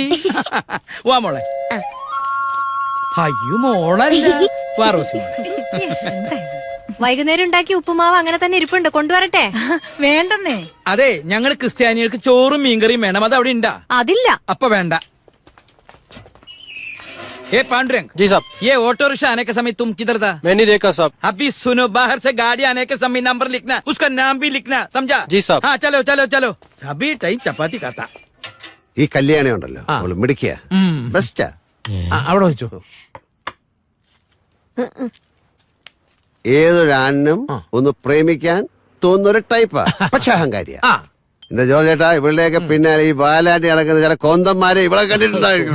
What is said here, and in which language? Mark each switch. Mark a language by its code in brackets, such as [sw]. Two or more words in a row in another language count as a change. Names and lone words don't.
[ml] വാ മോളെ. അയ്യോ മോളല്ല, വാ റോസി. വൈകുന്നേരം ഉണ്ടാക്കി ഉപ്പുമാവ് അങ്ങനെ തന്നെ ഇരിപ്പുണ്ട്, കൊണ്ടുവരട്ടെ? വേണ്ടെന്നേ. അതെ, ഞങ്ങൾ ക്രിസ്ത്യാനികൾക്ക് ചോറും മീൻകറിയും വേണം. അത് അവിടെ ഉണ്ടാ? അതില്ല. അപ്പൊ വേണ്ട. [hi] ए पांडुरंग जी साहब, ये ऑटो रिक्शा आने के समय तुम किधर था? मैंने देखा साहब. अभी सुनो, बाहर से गाड़ी आने के समय नंबर लिखना, उसका नाम भी लिखना, समझा? जी साहब. हाँ चलो चलो चलो. सभी टाइम चपाती खाता. [ml] ഈ കല്യാണി ഉണ്ടല്ലോ, അവള് മിടിക്കുക, ബെസ്റ്റാ. അവിടെ വെച്ചു. ഏതൊരാണിനും ഒന്ന് പ്രേമിക്കാൻ തോന്നുന്നൊരു ടൈപ്പാ, പക്ഷെ അഹങ്കാരിയാ. എന്റെ ജോർജ് ചേട്ടാ, ഇവളുടെയൊക്കെ പിന്നാലെ ഈ വാലാട്ടി നടക്കുന്ന ചില കൊന്തന്മാരെ ഇവളെ കണ്ടിട്ടുണ്ടായിരിക്കുള്ളൂ.